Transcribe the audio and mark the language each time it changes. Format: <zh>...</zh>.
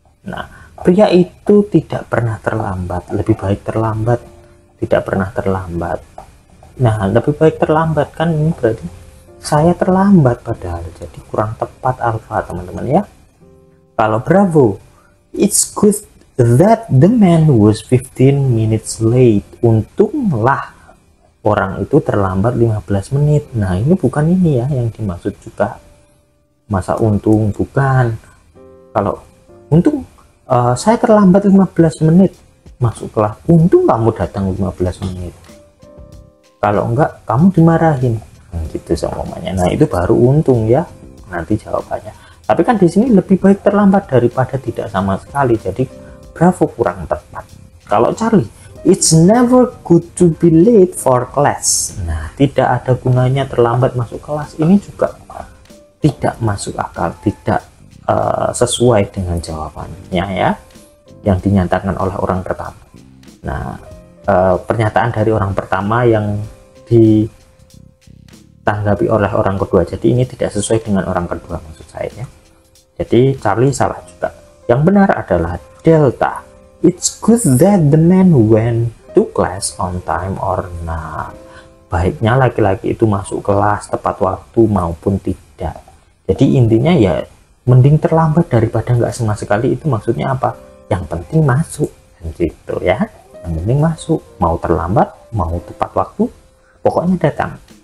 <id>Nah, pria itu tidak pernah terlambat. Lebih baik terlambat, tidak pernah terlambat. Nah, lebih baik terlambat kan ini berarti saya terlambat padahal. Jadi kurang tepat alpha, teman-teman ya.</id> <en>Kalau bravo, it's good that the man was 15 minutes late.</en> <id>Untunglah orang itu terlambat 15 menit. Nah, ini bukan ini ya yang dimaksud juga. Masa untung, bukan. Kalau untung, saya terlambat 15 menit masuk kelas. Untung kamu datang 15 menit. Kalau enggak, kamu dimarahin. Nah, gitu semuanya. Nah, itu baru untung ya. Nanti jawabannya. Tapi kan di sini lebih baik terlambat daripada tidak sama sekali. Jadi bravo kurang tepat.</id> <en>Kalau Charlie, it's never good to be late for class.</en> <id>Nah, tidak ada gunanya terlambat masuk kelas. Ini juga tidak masuk akal, tidak sesuai dengan jawabannya ya, yang dinyatakan oleh orang pertama. Nah, pernyataan dari orang pertama yang ditanggapi oleh orang kedua. Jadi ini tidak sesuai dengan orang kedua maksud saya ya. Jadi Charlie salah juga. Yang benar adalah delta.</id> <en>It's good that the man went to class on time or not.</en> <id>Baiknya laki-laki itu masuk kelas tepat waktu maupun tidak. Jadi intinya ya mending terlambat daripada nggak sama sekali. Itu maksudnya apa? Yang penting masuk gitu ya. Yang penting masuk, mau terlambat mau tepat waktu pokoknya datang.</id>